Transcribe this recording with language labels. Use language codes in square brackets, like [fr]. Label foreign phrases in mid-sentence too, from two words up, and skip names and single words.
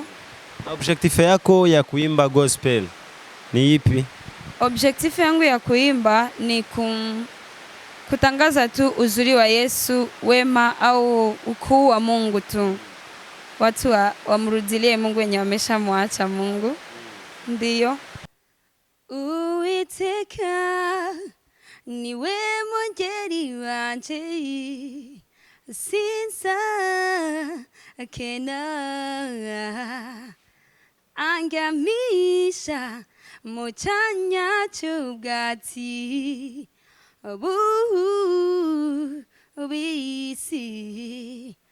[sw] Objective yako ya kuimba gospel ni ipi? Objective yangu ya kuimba ni kutangaza tu uzuri wa Yesu, wema au ukuu wa Mungu tu. Watu wamrudilie Mungu wenye wameshamwacha Mungu. Ndiyo. Uiteka niwe mungeri wanje sinsa kena angamisha muchanya chubwati bisi